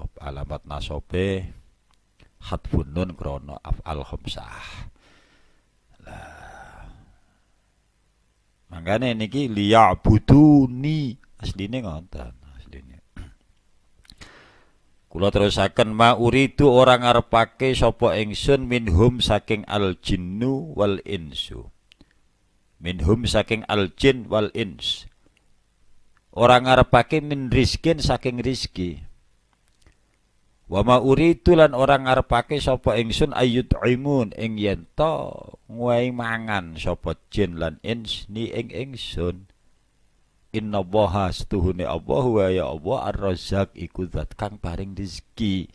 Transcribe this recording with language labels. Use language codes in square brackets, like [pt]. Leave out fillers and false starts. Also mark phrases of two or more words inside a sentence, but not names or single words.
[jv] Alamat nasabe [ar] حذف النون [jv] krana [ar] أفعال خمسة. [jv] Lah mangkane niki liya'buduni asline ngoten. Kula terusaken [ar] ما أريد [jv] orang ngarepake sapa ingsun minhum saking [ar] الجن والإنس. [jv] Minhum saking [ar] الجن والإنس. [jv] Orang ngarepake [ar] من رزق [jv] saking rizki. [ar] وما أريد [jv] lan orang ngarepake sapa ingsun ayyut'imun ing yen to nguwahi mangan sapa jin lan ins ni ing ingsun. Innallaha setuhune Allah wa ya Allah ar-razzaq iku zat kang paring rezeki.